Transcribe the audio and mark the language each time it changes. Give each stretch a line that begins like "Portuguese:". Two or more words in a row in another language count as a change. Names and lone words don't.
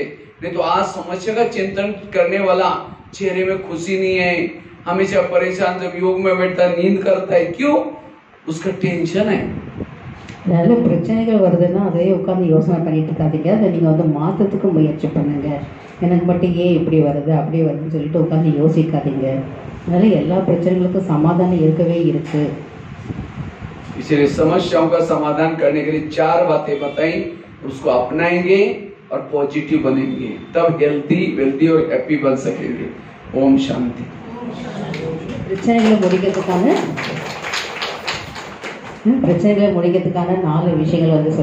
Hindi: नहीं तो आज समस्या का चिंतन करने वाला चेहरे में खुशी नहीं है, हमेशा परेशान, जब योग में बैठता नींद करता है, क्यों? उसका टेंशन है।
Tamil: நல்ல பிரச்சனைகள் வருதுன்னா அதே உட்காந்து யோசனை பண்ணிட்டு இருக்காதீங்க, அதை நீங்கள் வந்து மாற்றத்துக்கு முயற்சி பண்ணுங்க. எனக்கு மட்டும் ஏன் இப்படி வருது அப்படி வருதுன்னு சொல்லிட்டு உட்காந்து யோசிக்காதீங்க. அதனால எல்லா பிரச்சனைகளுக்கும் சமாதானம் இருக்கவே இருக்கு.
Hindi: इसलिए समस्याओं का समाधान करने के लिए 4 बातें बताई, उसको अपनाएंगे और पॉजिटिव बनेंगे, तब
English: healthy wealthy
Hindi: और हैप्पी बन सकेंगे। ओम शांति।
Tamil: பிரச்சனைகளை முடிக்கிறதுக்கான 4 விஷயங்கள் வந்து